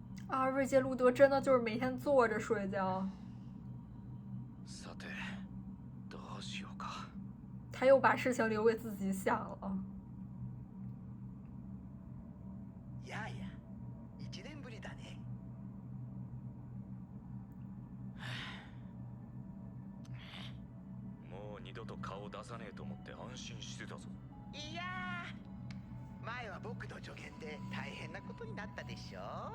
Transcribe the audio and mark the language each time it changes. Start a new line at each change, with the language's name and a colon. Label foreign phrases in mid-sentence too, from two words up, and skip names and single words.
Chinese: 啊，瑞杰路德真的就是每天坐着睡觉。
Japanese: さてどうしようか。
Chinese: 他又把事情留给自己想了。
Japanese: やや1年ぶりだね。もう二度と顔出さねえと思って安心してたぞ。いやー、前は僕の助言で大変なことになったでしょ。